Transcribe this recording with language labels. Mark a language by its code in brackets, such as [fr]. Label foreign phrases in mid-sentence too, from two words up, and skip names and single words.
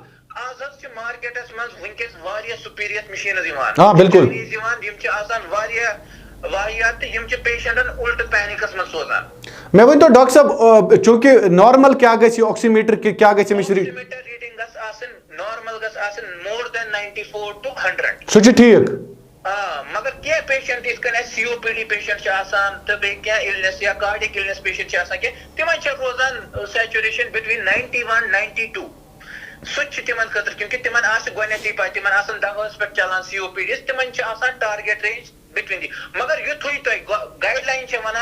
[ks] آز حظ چھِ مارکیٹس منٛز ونکیٚس واریاہ سُپیریت مِشیٖنٕز یِوان بالکل یِوان یِم چھِ آسان واریاہ واحیات تہٕ یِم چھِ پیشنٹن اُلٹہٕ پینِکس منٛز سوزان مےٚ ؤنۍتو ڈاکٹر صٲب چوٗنکہِ نارمل کیٛاہ گژھِ یہِ آکسیٖمیٹر کیٛاہ گژھِ أمِس آکسیٖمیٹر ریٖڈنٛگ گژھِ آسٕنۍ نارمل گژھِ آسٕنۍ مور دین 94 to 100 سُہ چھُ ٹھیٖک مگر کینٛہہ پیشنٹ یِتھ کٔنۍ اَسہِ COPD پیشنٹ چھِ آسان تہٕ بیٚیہِ کینٛہہ اِلنٮ۪س یا کارڈِک اِلنٮ۪س پیشنٹ چھِ آسان کینٛہہ تِمن چھِ روزان [en] saturation between [ks] 91 92 سُہ تہِ چھُ تِمن خٲطرٕ کیونکہِ تِمن آسہِ گۄڈنیٚتھٕے پاے تِمن آسان دواہس پٮ۪ٹھ چلان COPD تِمن چھِ آسان [en] target range between [ks] دی مگر یُتھُے تۄہہِ [en] guide line [ks] چھِ ونان